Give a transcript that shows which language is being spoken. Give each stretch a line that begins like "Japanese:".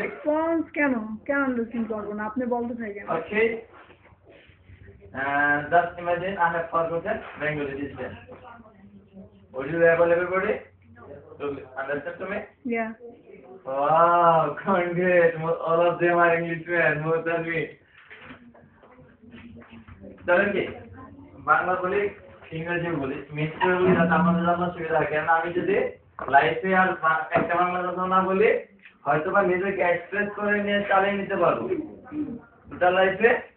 Bangla: Response কেন understand করবো না আপনি বলতে থাকেন
English: Okay. Just imagine I have forgotten Bengali this day. Would you able everybody to understand to me? Yeah Wow, congrats. All of them are Englishmen, more than me.
Bangla: চলেন কি বাংলা বলি ইংরেজি বলি মিক্স করে বলি যাতে আপনাদের জন্য সুবিধা হয় কেন আমি যদি লাইফে আর একটা বাংলা কথা না বলি হয়তো বা নিজেকে এক্সপ্রেস করে নিয়ে চালিয়ে নিতে পারবো টোটাল লাইফে